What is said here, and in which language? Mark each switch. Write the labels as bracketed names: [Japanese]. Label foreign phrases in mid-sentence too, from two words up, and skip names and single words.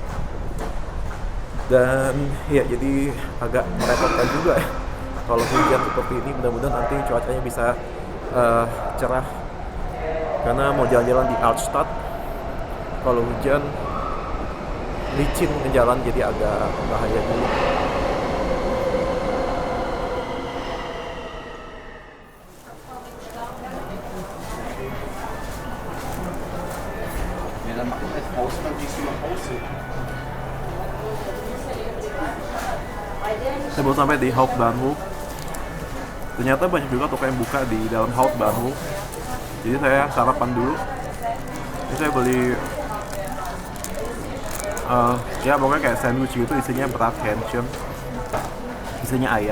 [Indonesian] Dan ya, jadi agak merepotkan juga ya kalau hujan seperti ini. Mudah-mudahan nanti cuacanya bisa cerah, karena mau jalan-jalan di Altstadt. Kalau hujan licin ke jalan, jadi agak bahaya dulu. [German] Ja, dann mach ich als Pause, dann gehst du nach Hause. [Indonesian] Saya baru sampai di Hauptbahnhof. Ternyata banyak juga toko yang buka di dalam Hauptbahnhof. Jadi saya sarapan dulu. Ini saya beli ya pokoknya kayak sandwich gitu, isinya berat Hähnchen, isinya ayam.